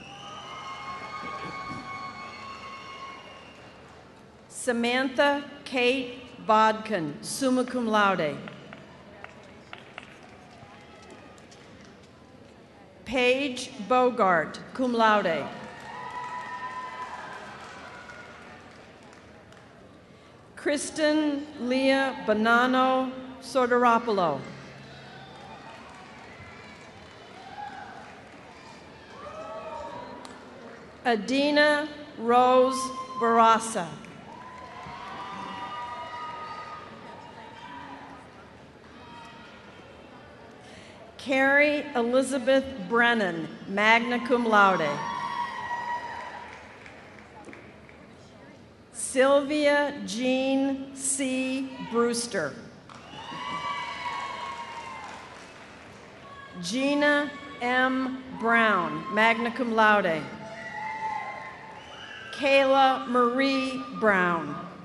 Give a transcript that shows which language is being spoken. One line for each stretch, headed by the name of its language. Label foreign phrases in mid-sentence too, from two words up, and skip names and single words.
English: Samantha Kate Bodkin,
Latin: summa cum laude.
English: Paige Bogart,
Latin: cum laude.
English: Kristen Leah Bonanno Sordaropoulo. Adina Rose Barassa. Carrie Elizabeth Brennan,
Latin: magna cum laude.
English: Sylvia Jean C. Brewster. Gina M. Brown,
Latin: magna cum laude.
English: Kayla Marie Brown.